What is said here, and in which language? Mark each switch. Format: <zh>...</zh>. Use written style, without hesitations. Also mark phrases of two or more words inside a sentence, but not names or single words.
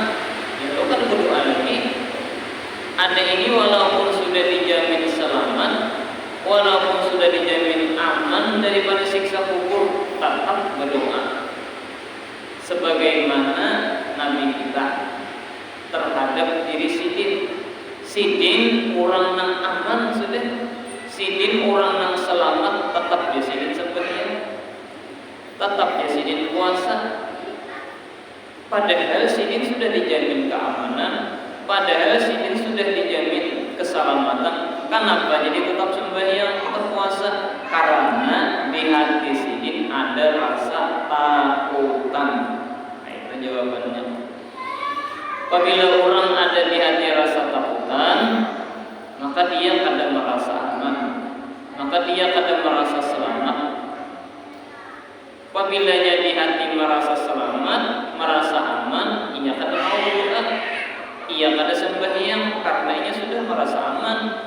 <id>Itu kan berdoa lagi. Ada ini walaupun sudah dijamin selamat, walaupun sudah dijamin aman daripada siksa kubur, tetap berdoa. Sebagaimana Nabi kita terhadap diri sidin. Sidin orang nang aman sudah, sidin orang nang selamat, tetap ya sidin sebenarnya, tetap ya sidin puasa. Padahal sidin sudah dijamin keamanan, padahal sidin sudah dijamin keselamatan. Kenapa jadi tetap sembahyang, tetap puasa? Karena di hati sidin ada rasa takutan. Nah, itu jawabannya. Apabila orang ada di hati rasa takutan, maka dia kadang merasa aman, maka dia kadang merasa selamat. Apabila di hati merasa selamat, merasa aman, ia kadang mau berdoa, ia kadang sembahyang karena ia sudah merasa aman.</id>